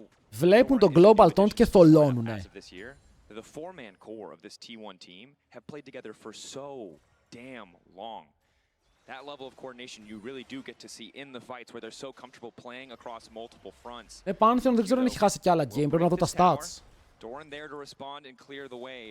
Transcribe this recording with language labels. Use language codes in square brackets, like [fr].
[el] Βλέπουν το Global Taunt και θολώνουνε. [en] The four-man core of this T1 team have played together for so damn long. That level of coordination you really do get to see in the fights where they're so comfortable playing across multiple fronts. [el] Pantheon δεν ξέρω αν έχει χάσει κι άλλα game, πρέπει να δω τα stats. [en] Doran there to respond and clear the way.